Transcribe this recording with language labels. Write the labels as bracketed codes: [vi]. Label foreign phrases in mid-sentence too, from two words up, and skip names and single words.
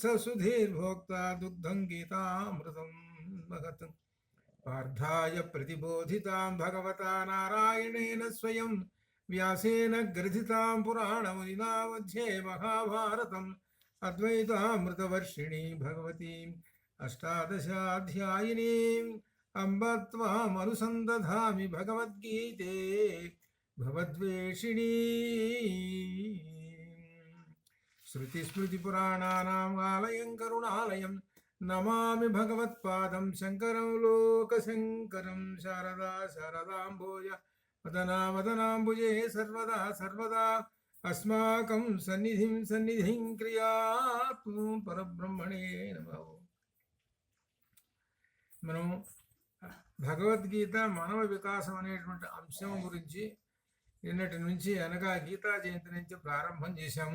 [sa] सुधीर्भोक्ता दुग्धं गीतामृतं महत् पार्थाय प्रतिबोधितां भगवता नारायणेन स्वयं व्यासेन ग्रथितां पुराणमुनिना मध्ये महाभारतम् अद्वैतामृतवर्षिणी भगवतीम् अष्टादशाध्यायिनीम् अम्ब त्वामनुसन्दधामि भगवद्गीते भवद्वेषिणी. श्रुतिस्मृतिपुराणानाम् आलयं करुणालयं నమామి భగవత్పాదం శంకరం లోకశంకరం. శారదా శారదాంబోజ వదనా వదనాంబుజే సర్వదా సర్వదా అస్మాకం సన్నిధిం క్రియాతు పరబ్రహ్మణే నమః. [te] మనం భగవద్గీత మానవ వికాసం అనేటువంటి అంశం గురించి నిన్నటి నుంచి అనగా గీతా జయంతి నుంచి ప్రారంభం చేశాము.